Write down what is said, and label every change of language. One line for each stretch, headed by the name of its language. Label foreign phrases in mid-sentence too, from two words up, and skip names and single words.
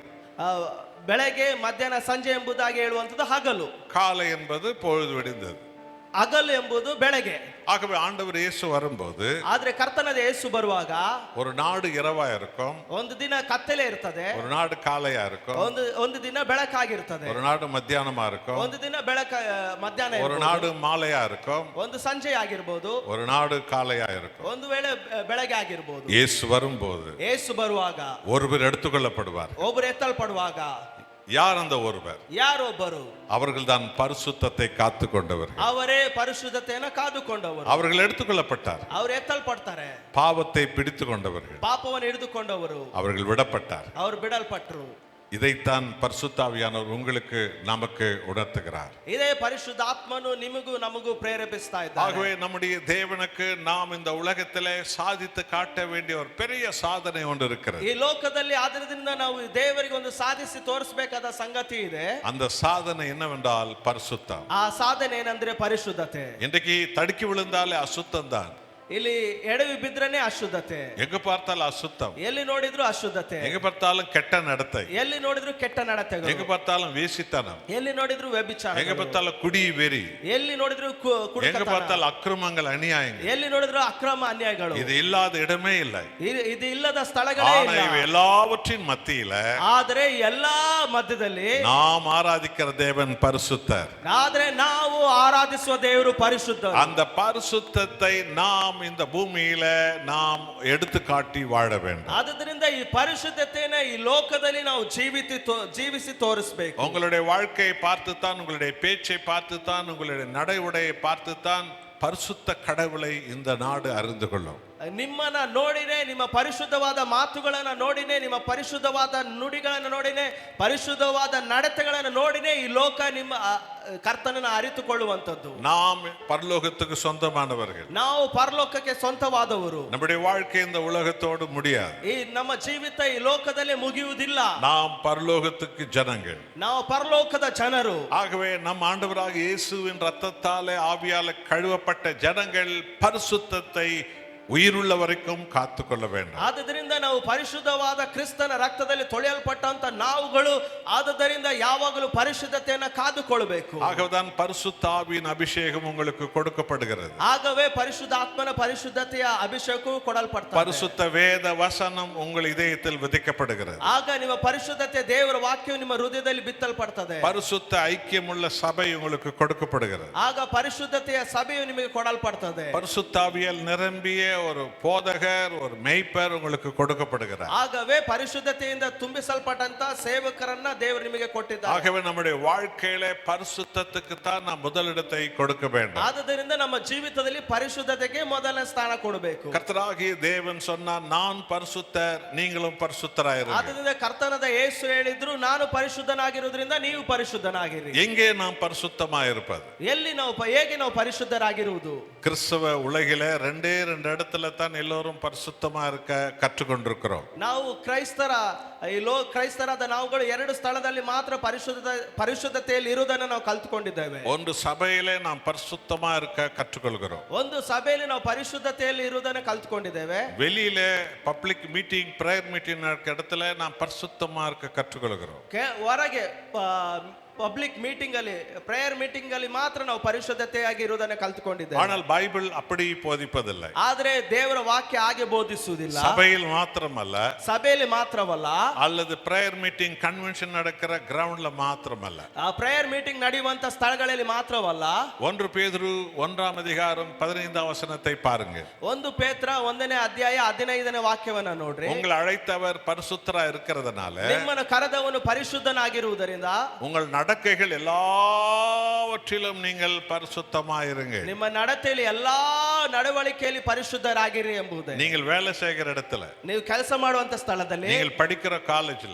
Kannada: ಬೆಳಗ್ಗೆ ಮಧ್ಯಾಹ್ನ ಸಂಜೆ ಎಂಬುದಾಗಿ ಹೇಳುವಂತದ್ದು ಹಗಲು.
Tamil: காலை என்பது பொழுது விடிந்தது.
Kannada: ಹಗಲು ಎಂಬುದು ಬೆಳಗ್ಗೆ.
Tamil: ஆகவே ஆண்டவர் இயேசு வரும்போது
Kannada: ಆದ್ರೆ ಕರ್ತನಾದ ಯೇಸು ಬರುವಾಗ
Tamil: ஒரு நாடு இரவா இருக்கும்,
Kannada: ಒಂದು ದಿನ ಕತ್ತಲೆ ಇರ್ತದೆ,
Tamil: ஒரு நாடு காலையா இருக்கும்,
Kannada: ಒಂದು ದಿನ ಬೆಳಕಾಗಿರ್ತದೆ,
Tamil: ஒரு நாடு மத்தியானமா இருக்கும்,
Kannada: ಒಂದು ದಿನ ಮಧ್ಯಾಹ್ನ
Tamil: ஒரு
Kannada: ಇರ್ಬೋದು,
Tamil: நாடு மாலையா இருக்கும்,
Kannada: ಒಂದು ಸಂಜೆ ಆಗಿರ್ಬೋದು,
Tamil: ஒரு நாடு காலையா இருக்கும்.
Kannada: ಒಂದು ವೇಳೆ ಬೆಳಗ್ಗೆ ಆಗಿರ್ಬೋದು.
Tamil: இயேசு வரும்போது
Kannada: ಯೇಸು ಬರುವಾಗ
Tamil: ஒருவர் எடுத்துக்கொள்ளப்படுவார்.
Kannada: ಒಬ್ಬರು ಎತ್ತಲ್ಪಡುವಾಗ
Tamil: யார் அந்த ஒருவர்?
Kannada: ಯಾರೊಬ್ಬರು?
Tamil: அவர்கள் தான் பரிசுத்தத்தை காத்து கொண்டவர்கள்.
Kannada: ಅವರೇ ಪರಿಶುದ್ಧತೆಯನ್ನು ಕಾದುಕೊಂಡವರು.
Tamil: அவர்கள் எடுத்துக்கொள்ளப்பட்டார்.
Kannada: ಅವರು ಎತ್ತಲ್ಪಡ್ತಾರೆ.
Tamil: பாவத்தை பிடித்து கொண்டவர்கள்.
Kannada: ಪಾಪವನ್ನು ಹಿಡಿದುಕೊಂಡವರು.
Tamil: அவர்கள் விடப்பட்டார்.
Kannada: ಅವರು ಬಿಡಲ್ಪಟ್ಟರು.
Tamil: இதைத்தான் பரிசுத்தாவியானவர் உங்களுக்கு நமக்கு உணர்த்துகிறார்.
Kannada: ಇದೇ ಪರಿಶುದ್ಧ ಆತ್ಮನು ನಿಮಗೂ ನಮಗೂ ಪ್ರೇರೇಪಿಸ್ತಾ ಇದ್ದಾರೆ.
Tamil: ஆகவே நம்முடைய தேவனுக்கு நாம் இந்த உலகத்திலே சாதித்து காட்ட வேண்டிய ஒரு பெரிய சாதனை ஒன்று இருக்கிறது.
Kannada: ಈ ಲೋಕದಲ್ಲಿ ಆದರಿಂದ ನಾವು ದೇವರಿಗೆ ಒಂದು ಸಾಧಿಸಿ ತೋರಿಸಬೇಕಾದ ಸಂಗತಿ ಇದೆ.
Tamil: அந்த சாதனை என்னவென்றால் பரிசுத்தம்.
Kannada: ಆ ಸಾಧನೆ ಏನಂದ್ರೆ ಪರಿಶುದ್ಧತೆ.
Tamil: இன்றைக்கு தடுக்கி விழுந்தாலே அசுத்தம் தான்.
Kannada: ಇಲ್ಲಿ ಎಡವಿ ಬಿದ್ರನೆ ಅಶುದ್ಧತೆ.
Tamil: எங்க பார்த்தாலும் அசுத்தம்.
Kannada: ಎಲ್ಲಿ ನೋಡಿದ್ರು ಅಶುದ್ಧತೆ.
Tamil: எங்க பார்த்தாலும் கெட்ட நடத்தை.
Kannada: ಎಲ್ಲಿ ನೋಡಿದ್ರು ಕೆಟ್ಟ ನಡತೆಗಳು.
Tamil: எங்க பார்த்தாலும் வேசித்தனம்.
Kannada: ಎಲ್ಲಿ ನೋಡಿದ್ರು ವ್ಯಭಿಚಾರ.
Tamil: எங்க பார்த்தாலும் குடி வெறி.
Kannada: ಎಲ್ಲಿ ನೋಡಿದ್ರು ಕುಡಿತನ.
Tamil: எங்க பார்த்தாலும் அக்கிரமங்கள் அநியாயங்கள்.
Kannada: ಎಲ್ಲಿ ನೋಡಿದ್ರು ಅಕ್ರಮ ಅನ್ಯಾಯಗಳು.
Tamil: இது இல்லாத இடமே இல்லை.
Kannada: ಇದು ಇಲ್ಲದ ಸ್ಥಳಗಳೇ ಇಲ್ಲ.
Tamil: ஆனா எல்லாவற்றின் மத்தியில
Kannada: ಆದರೆ ಎಲ್ಲಾ ಮಧ್ಯದಲ್ಲಿ
Tamil: நாம் ஆராதிக்கிற தேவன் பரிசுத்தர்.
Kannada: ಆದ್ರೆ ನಾವು ಆರಾಧಿಸುವ ದೇವರು ಪರಿಶುದ್ಧ.
Tamil: அந்த பரிசுத்தத்தை நாம் இந்த பூமியில நாம் எடுத்து காட்டி வாழ வேண்டும்.
Kannada: ಆದ್ದರಿಂದ ಈ ಪರಿಶುದ್ಧತೆಯನ್ನು ಈ ಲೋಕದಲ್ಲಿ ನಾವು ಜೀವಿಸಿ ತೋರಿಸಬೇಕು.
Tamil: உங்களுடைய வாழ்க்கையை பார்த்துத்தான், உங்களுடைய பேச்சை பார்த்துத்தான், உங்களுடைய நடை உடையை பார்த்துத்தான் பரிசுத்த கடவுளை இந்த நாடு அறிந்து கொள்ளும்.
Kannada: ನಿಮ್ಮನ್ನ ನೋಡಿನೇ, ನಿಮ್ಮ ಪರಿಶುದ್ಧವಾದ ಮಾತುಗಳನ್ನ ನೋಡಿನೇ, ನಿಮ್ಮ ಪರಿಶುದ್ಧವಾದ ನುಡಿಗಳನ್ನು ನೋಡಿನೇ, ಪರಿಶುದ್ಧವಾದ ನಡತೆಗಳನ್ನು ನೋಡಿನೇ ಈ ಲೋಕ ನಿಮ್ಮ ಕರ್ತನನ್ನು ಅರಿತುಕೊಳ್ಳುವಂತದ್ದು.
Tamil: நாம் பரலோகத்துக்கு சொந்தமானவர்கள்.
Kannada: ನಾವು ಪರಲೋಕಕ್ಕೆ ಸ್ವಂತವಾದವರು.
Tamil: நம்முடைய வாழ்க்கை இந்த உலகத்தோடு முடியாது.
Kannada: ಈ ನಮ್ಮ ಜೀವಿತ ಈ ಲೋಕದಲ್ಲಿ ಮುಗಿಯುವುದಿಲ್ಲ.
Tamil: நாம் பரலோகத்துக்கு ஜனங்கள்.
Kannada: ನಾವು ಪರಲೋಕದ ಜನರು.
Tamil: ஆகவே நம் ஆண்டவராக இயேசுவின் இரத்தத்தாலே ஆவியாலே கழுவப்பட்ட ஜனங்கள் பரிசுத்தத்தை உயிருள்ள வரைக்கும் காத்துக்கொள்ள வேண்டும்.
Kannada: ಆದ್ದರಿಂದ ನಾವು ಪರಿಶುದ್ಧವಾದ ಕ್ರಿಸ್ತನ ರಕ್ತದಲ್ಲಿ ತೊಳೆಯಲ್ಪಟ್ಟಂತ ನಾವುಗಳು ಆದ್ದರಿಂದ ಯಾವಾಗಲೂ ಪರಿಶುದ್ಧತೆಯನ್ನು ಕಾದುಕೊಳ್ಳಬೇಕು.
Tamil: ஆகவேதான் பரிசுத்த ஆவியின் அபிஷேகம் உங்களுக்கு கொடுக்கப்படுகிறது.
Kannada: ಆಗವೇ ಪರಿಶುದ್ಧ ಆತ್ಮನ ಪರಿಶುದ್ಧತೆಯ ಅಭಿಷೇಕವು ಕೊಡಲ್ಪಡುತ್ತದೆ.
Tamil: பரிசுத்த வேத வசனம் உங்கள் இதயத்தில் விதைக்கப்படுகிறது.
Kannada: ಆಗ ನಿಮ್ಮ ಪರಿಶುದ್ಧತೆ ದೇವರ ವಾಕ್ಯವು ನಿಮ್ಮ ಹೃದಯದಲ್ಲಿ ಬಿತ್ತಲ್ಪಡುತ್ತದೆ.
Tamil: பரிசுத்த ஐக்கியமுள்ள சபை உங்களுக்கு கொடுக்கப்படுகிறது.
Kannada: ಆಗ ಪರಿಶುದ್ಧತೆಯ ಸಭೆಯು ನಿಮಗೆ ಕೊಡಲ್ಪಡುತ್ತದೆ.
Tamil: பரிசுத்த ஆவியால் நிரம்பிய ஒரு போதகர், ஒரு மேய்ப்பர் உங்களுக்கு கொடுக்கப்படுகிறார்.
Kannada: ಆಗವೇ ಪರಿಶುದ್ಧತೆಯಿಂದ ತುಂಬಿಸಲ್ಪಟ್ಟಂತ ಸೇವಕರನ್ನ ದೇವರು ನಿಮಗೆ ಕೊಟ್ಟಿದ್ದಾರೆ.
Tamil: ஆகவே நம்முடைய வாழ்க்கையில பரிசுத்தத்துக்கு தான் நாம் முதலிடத்தை கொடுக்க வேண்டும்.
Kannada: ಆದ್ದರಿಂದ ನಮ್ಮ ಜೀವಿತದಲ್ಲಿ ಪರಿಶುದ್ಧತೆಗೆ ಮೊದಲ ಸ್ಥಾನ ಕೊಡಬೇಕು.
Tamil: கர்த்தராகிய தேவன் சொன்னார், நான் பரிசுத்தர், நீங்களும் பரிசுத்தராயிருங்கள்.
Kannada: ಆದ್ದರಿಂದ ಕರ್ತನಾದ ಯೇಸು ಹೇಳಿದ್ರು, ನಾನು ಪರಿಶುದ್ಧನಾಗಿರುವುದರಿಂದ ನೀವು ಪರಿಶುದ್ಧನಾಗಿರಿ.
Tamil: எங்கே நாம் பரிசுத்தமாயிருப்பது?
Kannada: ಎಲ್ಲಿ ನಾವು ಹೇಗೆ ನಾವು ಪರಿಶುದ್ಧರಾಗಿರುವುದು?
Tamil: கிறிஸ்தவ உலகில ரெண்டே இடத்துல தான் எல்லோரும் பரிசுத்தமா இருக்க கற்றுக்கொண்டிருக்கிறோம்.
Kannada: ನಾವು ಕ್ರೈಸ್ತರಾದ ನಾವುಗಳು ಎರಡು ಸ್ಥಳದಲ್ಲಿ ಮಾತ್ರ ಪರಿಶುದ್ಧತೆಯಲ್ಲಿ ಇರುವುದನ್ನು ನಾವು ಕಲ್ತುಕೊಂಡಿದ್ದೇವೆ.
Tamil: ಒಂದು ಸಭೆயிலே நாம் பரிசுத்தமா இருக்க கற்றுக்கொள்கிறோம்.
Kannada: ಒಂದು ಸಭೆಯಲ್ಲಿ ನಾವು ಪರಿಶುದ್ಧತೆಯಲ್ಲಿ ಇರುವುದನ್ನು ಕಲ್ತುಕೊಂಡಿದ್ದೇವೆ.
Tamil: வெளியில
English: public meeting, prayer meeting
Tamil: நடக்கிற இடத்துல நாம் பரிசுத்தமா இருக்க கற்றுக்கொள்கிறோம்.
Kannada: ಹೊರಗೆ
English: public meeting
Kannada: ಅಲ್ಲಿ,
English: prayer meeting
Kannada: ಅಲ್ಲಿ ಮಾತ್ರ ನಾವು ಪರಿಶುದ್ಧತೆಯಾಗಿ ಇರುವುದನ್ನು ಕಲ್ತುಕೊಂಡಿದ್ದೇವೆ.
Tamil: ஆனால் பைபிள் அப்படி போதிப்பதில்லை.
Kannada: ಆದ್ರೆ ದೇವರ ವಾಕ್ಯ ಹಾಗೆ ಬೋಧಿಸುವುದಿಲ್ಲ.
Tamil: சபையில் மாத்திரமல்ல,
Kannada: ಸಭೆಯಲ್ಲಿ ಮಾತ್ರವಲ್ಲ,
Tamil: அல்லது
English: prayer meeting convention
Tamil: நடக்கிற கிரவுண்ட்ல மாத்திரமல்ல,
Kannada: ಆ
English: prayer meeting
Kannada: ನಡೆಯುವಂತ ಸ್ಥಳಗಳಲ್ಲಿ ಮಾತ್ರವಲ್ಲ.
Tamil: 1 பேதுரு 1ஆம் அதிகாரம் 15ஆம் வசனத்தை பாருங்க.
Kannada: 1 ಪೇತ್ರ 1ನೇ ಅಧ್ಯಾಯ 15ನೇ ವಾಕ್ಯವನ್ನ ನೋಡ್ರಿ.
Tamil: உங்களை அழைத்தவர் பரிசுத்தரா இருக்கிறதுனால,
Kannada: ನಿಮ್ಮನ್ನು ಕರೆದವನು ಪರಿಶುದ್ಧನಾಗಿರುವುದರಿಂದ
Tamil: உங்கள் நடக்கைகள் எல்லாவற்றிலும் நீங்கள் பரிசுத்தமாயிருங்கள்.
Kannada: ನಿಮ್ಮ ನಡತೆಯಲ್ಲಿ ಎಲ್ಲಾ ನಡವಳಿಕೆಯಲ್ಲಿ ಪರಿಶುದ್ಧರಾಗಿರಿ ಎಂಬುದೇ.
Tamil: நீங்கள் வேலை செய்கிற இடத்துல,
Kannada: ನೀವು ಕೆಲಸ ಮಾಡುವಂತ ಸ್ಥಳದಲ್ಲಿ,
Tamil: நீங்கள் படிக்கிற காலேஜ்ல,